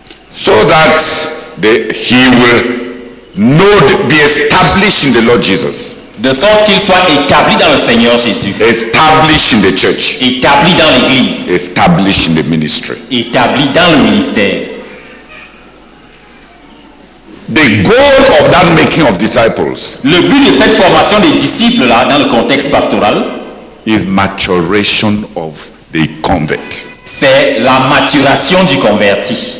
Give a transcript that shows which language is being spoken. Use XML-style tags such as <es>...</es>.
<en>So that he will be established in the Lord Jesus.</en> <fr>De sorte qu'il soit établi dans le Seigneur Jésus.</fr> <en>Established in the church.</en> <fr>Établi dans l'église.</fr> <en>Established in the ministry.</en> <fr>Établi dans le ministère.</fr> <en>The goal of that making of disciples.</en> <fr>Le but de cette formation des disciples là, dans le contexte pastoral,</fr> <en>is maturation of the convert.</en> <fr>C'est la maturation du converti.</fr>